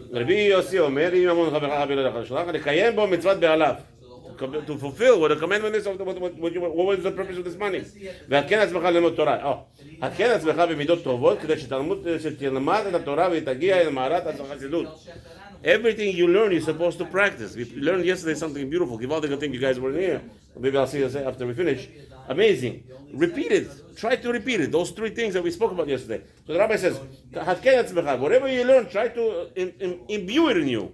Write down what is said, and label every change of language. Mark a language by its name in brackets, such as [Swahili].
[Hebrew] Rabbi Yossi Omer, לקיים בו מצוות בעליו. [English] To fulfill what the commandment is of what was the purpose of this money. [Hebrew] והתקן עצמך ללמוד תורה. התקן עצמך במידות טובות כדי שתלמד את התורה ותגיע אל מערת החסידות. [English] Everything you learn, you're supposed to practice. We learned yesterday something beautiful. Give all the good things you guys were here. Maybe I'll see you after we finish. Amazing. Repeat it. Try to repeat it. Those three things that we spoke about yesterday. So the rabbi says, whatever you learn, try to imbue it in you.